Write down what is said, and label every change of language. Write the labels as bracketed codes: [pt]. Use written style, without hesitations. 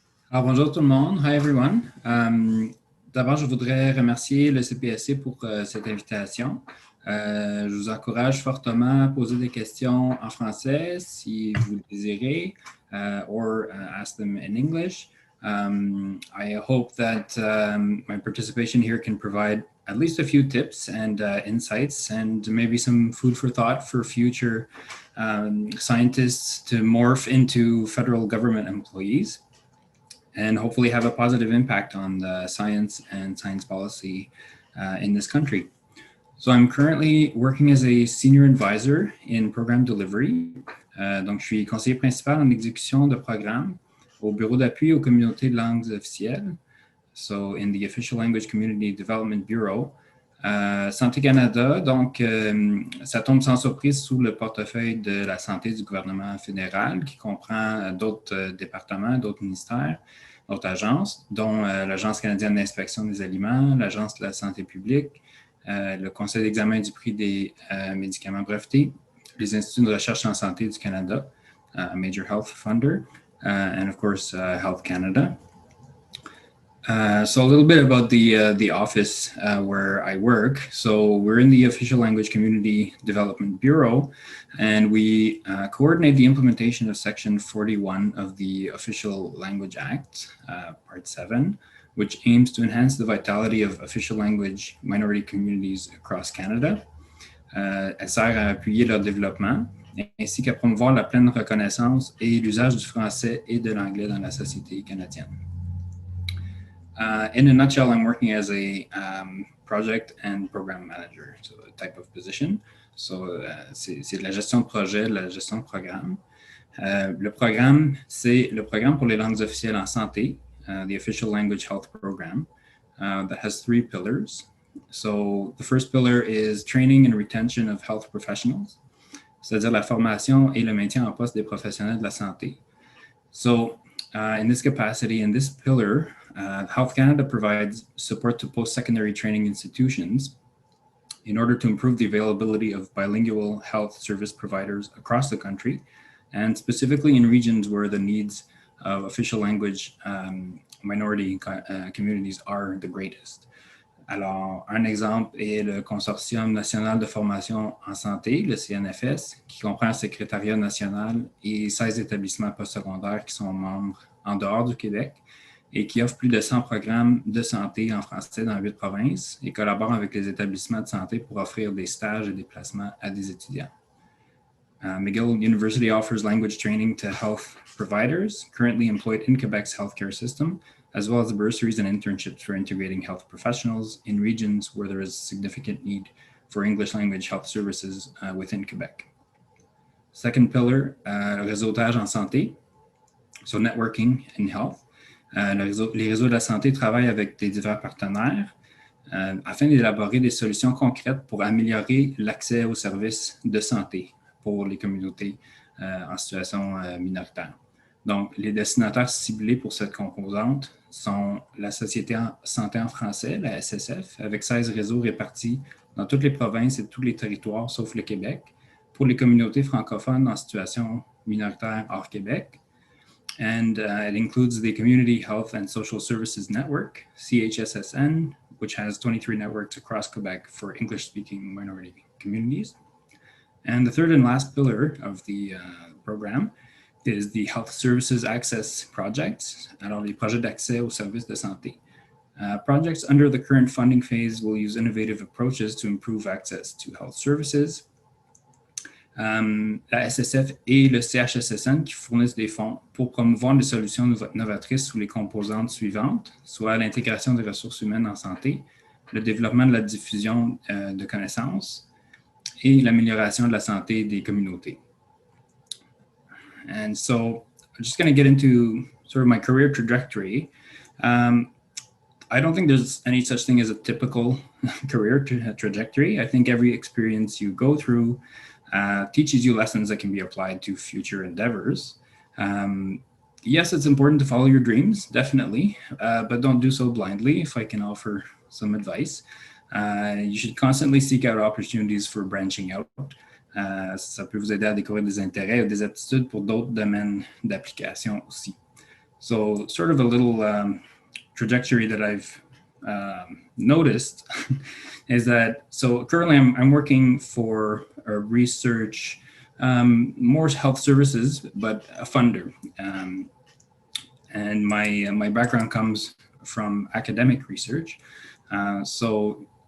[fr] Alors, bonjour tout le monde. [en] Hi everyone. [fr] D'abord, je voudrais remercier le CPSC pour cette invitation. Je vous encourage fortement à poser des questions en français si vous le désirez, [en] or ask them in English. I hope that my participation here can provide at least a few tips and insights, and maybe some food for thought for future scientists to morph into federal government employees, and hopefully have a positive impact on the science and science policy in this country. So I'm currently working as a senior advisor in program delivery. [fr] Donc, je suis conseiller principal en exécution de programme au bureau d'appui aux communautés de langues officielles. [en] So, in the Official Language Community Development Bureau. [fr] Santé Canada, donc, ça tombe sans surprise sous le portefeuille de la santé du gouvernement fédéral, qui comprend d'autres départements, d'autres ministères, d'autres agences, dont l'Agence canadienne d'inspection des aliments, l'Agence de la santé publique, le Conseil d'examen du prix des médicaments brevetés, les instituts de recherche en santé du Canada, [en] Major Health Funder, and of course, Health Canada. So a little bit about the office where I work. So we're in the Official Language Community Development Bureau, and we coordinate the implementation of Section 41 of the Official Language Act, Part 7, which aims to enhance the vitality of official language minority communities across Canada. [fr] Elle sert à appuyer leur développement, ainsi qu'à promouvoir la pleine reconnaissance et l'usage du français et de l'anglais dans la société canadienne. [en] In a nutshell, I'm working as a project and program manager, so a type of position. [fr] So, c'est de la gestion de projet, de la gestion de programme. Le programme, c'est le programme pour les langues officielles en santé, [en] the Official Language Health Program, that has 3 pillars. So, the first pillar is training and retention of health professionals, [fr] c'est-à-dire la formation et le maintien en poste des professionnels de la santé. [en] So, in this capacity, in this pillar, Health Canada provides support to post-secondary training institutions in order to improve the availability of bilingual health service providers across the country, and specifically in regions where the needs of official language minority communities are the greatest. [fr] Alors, un exemple est le Consortium national de formation en santé, le CNFS, qui comprend un secrétariat national et 16 établissements postsecondaires qui sont membres en dehors du Québec et qui offre plus de 100 programmes de santé en français dans 8 provinces et collabore avec les établissements de santé pour offrir des stages et des placements à des étudiants. [en] McGill University offers language training to health providers currently employed in Quebec's healthcare system, as well as bursaries and internships for integrating health professionals in regions where there is significant need for English language health services within Quebec. Second pillar, [fr] le réseautage en santé, [en] so networking in health. [fr] Les réseaux de la santé travaillent avec des divers partenaires afin d'élaborer des solutions concrètes pour améliorer l'accès aux services de santé pour les communautés en situation minoritaire. Donc, les destinataires ciblés pour cette composante sont la Société en santé en français, la SSF, avec 16 réseaux répartis dans toutes les provinces et tous les territoires, sauf le Québec, pour les communautés francophones en situation minoritaire hors Québec. [en] And it includes the Community Health and Social Services Network, CHSSN, which has 23 networks across Quebec for English-speaking minority communities. And the third and last pillar of the program is the Health Services Access Projects, [fr] alors les projets d'accès aux services de santé. [en] Projects under the current funding phase will use innovative approaches to improve access to health services. [fr] La SSF et le CHSSN qui fournissent des fonds pour promouvoir des solutions novatrices sous les composantes suivantes, soit l'intégration des ressources humaines en santé, le développement de la diffusion de connaissances et l'amélioration de la santé des communautés. [en] And so I'm just going to get into sort of my career trajectory. I don't think there's any such thing as a typical career trajectory. I think every experience you go through teaches you lessons that can be applied to future endeavors. Yes, it's important to follow your dreams, definitely, but don't do so blindly, if I can offer some advice. You should constantly seek out opportunities for branching out. [fr] Ça peut vous aider à découvrir des intérêts ou des aptitudes pour d'autres domaines d'application aussi. [en] So, sort of a little trajectory that I've noticed is that, so currently I'm working for a research, more health services, but a funder. And my background comes from academic research. So